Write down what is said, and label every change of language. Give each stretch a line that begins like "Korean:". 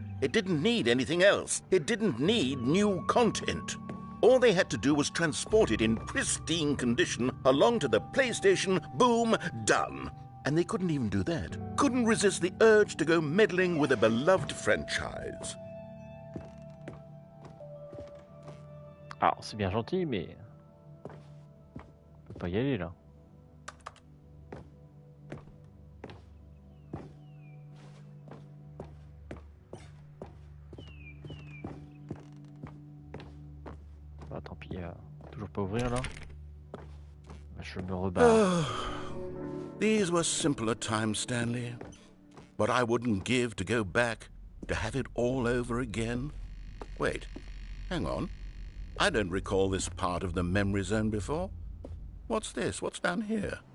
English: It didn't need anything else. It didn't need new content. All they had to do was transport it in pristine condition along to the PlayStation. Boom, done. And they couldn't even do that. Couldn't resist the urge to go meddling with a beloved franchise.
French: Alors, c'est bien gentil, mais... on peut pas y aller, là. Bah, tant pis, toujours pas ouvrir, là. Je me rebarre.
English: These were simpler times, Stanley. What I wouldn't give to go back, to have it all over again. Wait, hang on. I don't recall this part of the memory zone before. What's this? What's down here?